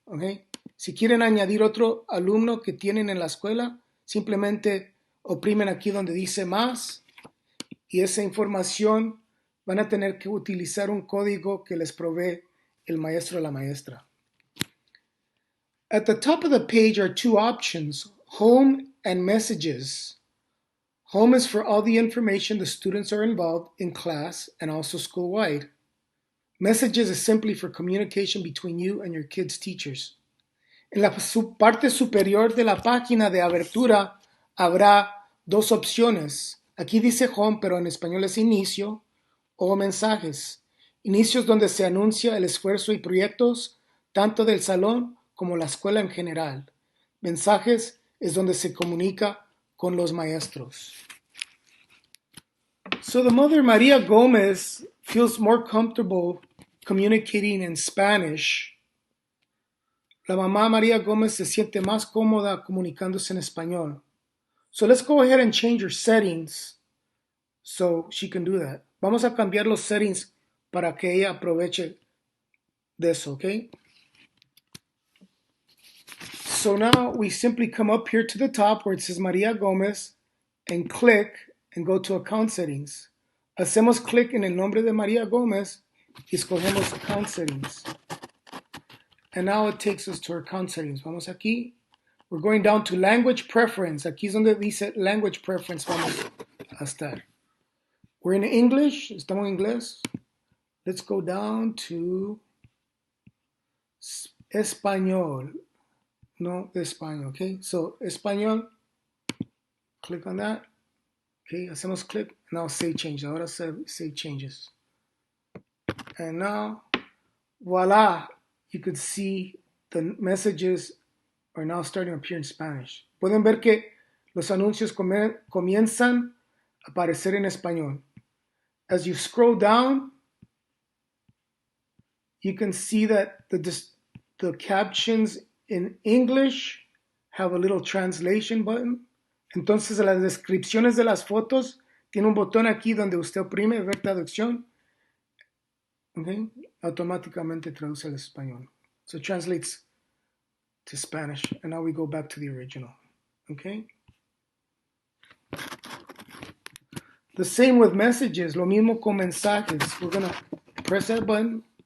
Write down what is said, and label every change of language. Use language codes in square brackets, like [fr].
[en] Okay. [es] Si quieren añadir otro alumno que tienen en la escuela, simplemente oprimen aquí donde dice más y esa información van a tener que utilizar un código que les provee el maestro o la maestra. [en] At the top of the page are 2 options, Home and Messages. Home is for all the information the students are involved in class and also school-wide. Messages is simply for communication between you and your kids' teachers. [es] En la parte superior de la página de abertura habrá 2 opciones. Aquí dice Home, pero en español es Inicio o Mensajes. Inicios donde se anuncia el esfuerzo y proyectos tanto del salón como la escuela en general. Mensajes es donde se comunica con los maestros. [en] So the mother, María Gómez, feels more comfortable communicating in Spanish. [es] La mamá María Gómez se siente más cómoda comunicándose en español. [en] So let's go ahead and change her settings so she can do that. [es] Vamos a cambiar los settings para que ella aproveche de eso, okay? [en] So now we simply come up here to the top where it says María Gómez and click and go to account settings. [es] Hacemos clic en el nombre de María Gómez y escogemos account settings. [en] And now it takes us to our account settings. [es] Vamos aquí. [en] We're going down to language preference. [es] Aquí es donde dice language preference vamos a estar. [en] We're in English. [es] Estamos en inglés. [en] Let's go down to Español. No, español, okay? So, español. Click on that. Okay, [es] hacemos click. [en] Now save change. [es] Ahora [en] save changes. And now, voila. You could see the messages are now starting to appear in Spanish. [es] Pueden ver que los anuncios comienzan a aparecer en español. [en] As you scroll down, you can see that the captions in English have a little translation button. [es] Entonces, las descripciones de las fotos tiene un botón aquí donde usted oprime ver traducción. Okay, automáticamente traduce al español. [en] So it translates to Spanish. And now we go back to the original. Okay. The same with messages. [es] Lo mismo con mensajes. [en] We're going to press that button.